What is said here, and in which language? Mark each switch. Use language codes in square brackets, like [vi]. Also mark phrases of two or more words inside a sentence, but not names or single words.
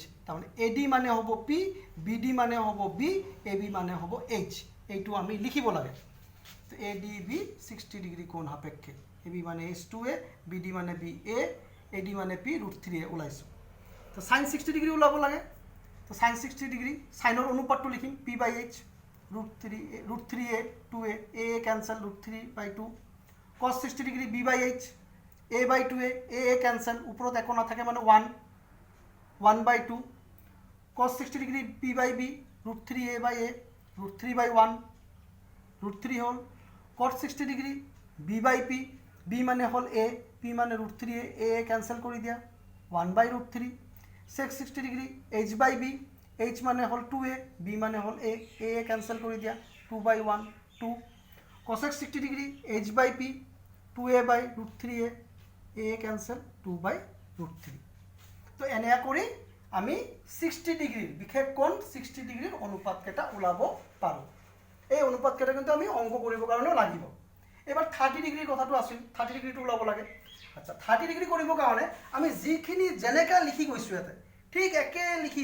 [as] তাৰমানে এ ডি মানে হ'ব পি, বি ডি মানে হ'ব বি, এ বি মানে হ'ব এইচ। এইটো আমি লিখিব লাগে। তো এ ডি বি 60 ডিগ্ৰী কোণ সাপেক্ষে, এ বি মানে এইচ 2A, বি ডি মানে বি এ, এ ডি মানে পি √3A ওলাইছোঁ। তো চাইন 60 ডিগ্ৰী ওলাব লাগে। তো চাইন 60 ডিগ্ৰী, চাইনৰ অনুপাতটো লিখিম p/h, √3A 2A, এ কেঞ্চেল, √3/2। cos 60 ডিগ্ৰী b/h, a/2A, এ কেঞ্চেল, ওপৰত একো নাথাকে মানে 1/2। cos 60 ডিগ্ৰী p/b, √3A/a, √3/1। √3 হ'ল cot 60 ডিগ্ৰী b/p b মানে হ'ল a p মানে √3 a কেনসেল কৰি দিয়া 1/√3 sec 60 ডিগ্ৰী h/b h মানে হ'ল 2a b মানে হ'ল a কেনসেল কৰি দিয়া 2/1 2 cosec 60 ডিগ্ৰী h/p 2a/√3a a কেনসেল 2/√3 তো এনেয়া কৰি আমি 60 ডিগ্ৰীৰ বিশেষ কোণ 60 ডিগ্ৰীৰ অনুপাতকেইটা ওলাব পাৰোঁ এই অনুপাতকেইটা কিন্তু আমি অংক কৰিবৰ কাৰণে লাগিব এবাৰ 30 ডিগ্ৰীৰ কথাটো আছিল 30 ডিগ্ৰীটো ওলাব লাগে আচ্ছা 30 ডিগ্ৰী কৰিবৰ কাৰণে আমি যিখিনি যেনেকা লিখি গৈছো ইয়াতে ঠিক একে লিখি